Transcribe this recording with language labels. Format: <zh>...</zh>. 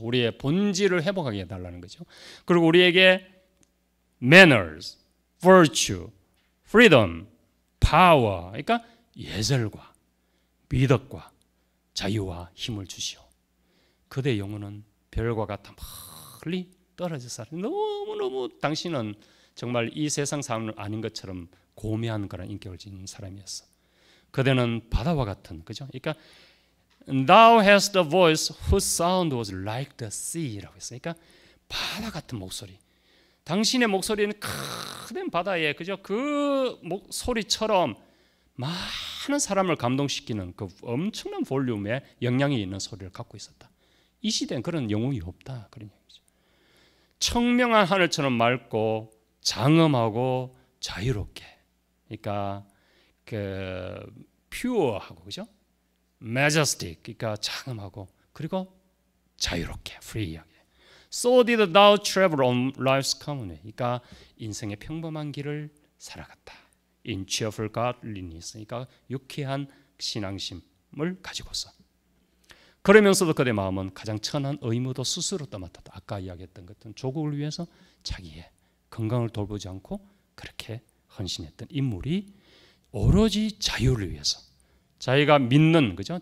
<ko>우리의 본질을 회복하게 해달라는 거죠. 그리고 우리에게</ko> <en>manners, virtue, freedom, power</en> <ko>그러니까 예절과 미덕과 자유와 힘을 주시오. 그대 영혼은 별과 같아 멀리 떨어져 살아. 너무너무 당신은 정말 이 세상 사람은 아닌 것처럼 고매한 그런 인격을 지닌 사람이었어. 그대는 바다와 같은 그죠? 그러니까</ko> <en>Thou hast the voice whose sound was like the sea</en> <ko>라고 했어요. 그러니까 바다 같은 목소리. 당신의 목소리는 큰 바다에 그죠? 그 소리처럼 많은 사람을 감동시키는 그 엄청난 볼륨의 영향이 있는 소리를 갖고 있었다. 이 시대엔 그런 영웅이 없다. 그런 얘기죠. 청명한 하늘처럼 맑고 장엄하고 자유롭게. 그러니까 그 퓨어하고 그죠?</ko> <en>majestic.</en> <ko>그러니까 장엄하고 그리고 자유롭게, 프리하게.</ko> <en>So did thou travel on life's common way.</en> <ko>그러니까 인생의 평범한 길을 살아갔다.</ko> <en>In cheerful godliness.</en> <ko>그러니까 유쾌한 신앙심을 가지고서. 그러면서도 그의 마음은 가장 천한 의무도 스스로 떠맡았다. 아까 이야기했던 것은 조국을 위해서 자기의 건강을 돌보지 않고 그렇게 헌신했던 인물이 오로지 자유를 위해서, 자기가 믿는 그죠?</ko>